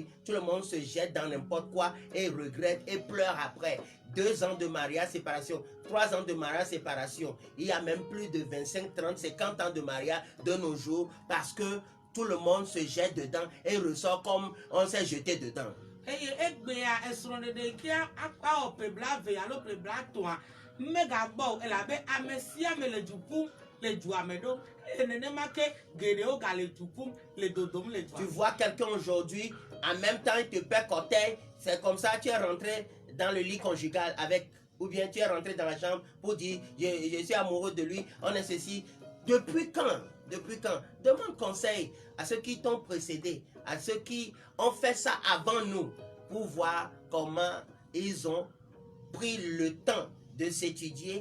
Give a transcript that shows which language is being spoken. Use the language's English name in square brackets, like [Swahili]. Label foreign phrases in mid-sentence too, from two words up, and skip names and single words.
[French] Tout le monde se jette dans n'importe quoi et regrette et pleure après. 2 ans de mariage, séparation. 3 ans de mariage, séparation. Il y a même plus de 25, 30, 50 ans de mariage de nos jours parce que tout le monde se jette dedans et ressort comme on s'est jeté dedans. [Ewe] Eye egbea esrɔ̃ɖeɖe ke akpawɔ ƒebla eve alo ƒebla etɔ̃a megagbɔ o elabe ame sia ame le du ƒum le dua me ɖo eye nenema ke geɖewo gale du ƒum le dodom le [French] Tu [Ewe] dua. [French] vois quelqu'un aujourd'hui, en même temps il te paie cortège, c'est comme ça tu es rentré dans le lit conjugal avec, ou bien tu es rentré dans la chambre pour dire je suis amoureux de lui, on est ceci. Depuis quand? Depuis quand? Demande conseil à ceux qui t'ont précédé, à ceux qui ont fait ça avant nous, pour voir comment ils ont pris le temps de s'étudier.